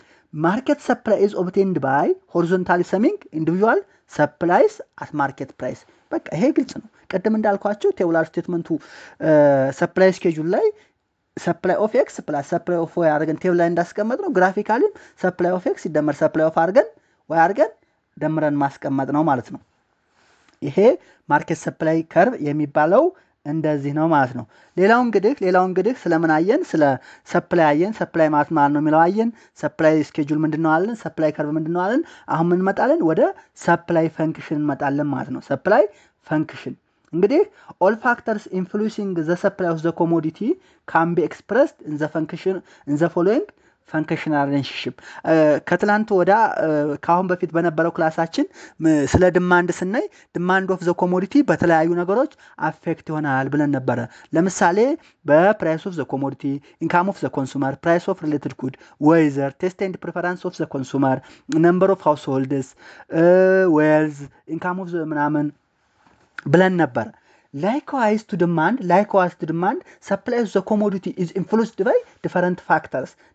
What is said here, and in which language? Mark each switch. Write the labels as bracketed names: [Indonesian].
[English] Market supply is obtained by horizontally summing individual supplies at market price. [Amharic] በቃ ይሄ ግልጽ ነው። ቀደም እንዳልኳችሁ ቴቡላር ስቴትመንቱ ሰፕላይ ስኬጁል ላይ ሰፕላይ ኦፍ ኤክስ ፕላስ ሰፕላይ ኦፍ ዋይ አድርገን ቴብል ላይ እንዳስቀመጥ ነው። ግራፊካሊ ሰፕላይ ኦፍ ኤክስ ሲደመር ሰፕላይ ኦፍ አድርገን ዋይ አድርገን ደምረን ማስቀመጥ ነው ማለት ነው። ይሄ ማርኬት ሰፕላይ ከርቭ የሚባለው እንደዚህ ነው ማለት ነው። ሌላው እንግዲህ ስለምን አየን? ስለ ሰፕላይ አየን። ሰፕላይ ማለት ነው የሚለው አየን። ሰፕላይ ስኬጁል ምንድነው አለን? ሰፕላይ ከርቭ ምንድነው አለን? አሁን ምን እንመጣለን? ወደ ሰፕላይ ፈንክሽን እንመጣለን ማለት ነው። ሰፕላይ ፈንክሽን እንግዲህ [English] all factors influencing the supply of the commodity can be expressed in the following functional relationship. [Amharic] ከትላንት ወዳ ካሁን በፊት በነበረው ክላሳችን ስለ ዲማንድ ስናይ ዲማንድ ኦፍ ዘ ኮሞዲቲ በተለያዩ ነገሮች አፌክት ይሆናል ብለን ነበረ። ለምሳሌ በፕራይስ ኦፍ ዘ ኮሞዲቲ፣ ኢንካም ኦፍ ዘ ኮንሱመር፣ ፕራይስ ኦፍ ሪሌትድ ጉድ፣ ዌዘር፣ ቴስት ኤንድ ፕሪፈረንስ ኦፍ ዘ ኮንሱመር፣ ነምበር ኦፍ ሃውስሆልድስ፣ ዌልዝ፣ ኢንካም ኦፍ ዘ ምናምን ብለን ነበር። [English] Likewise to demand, supply of the commodity is influenced by different factors.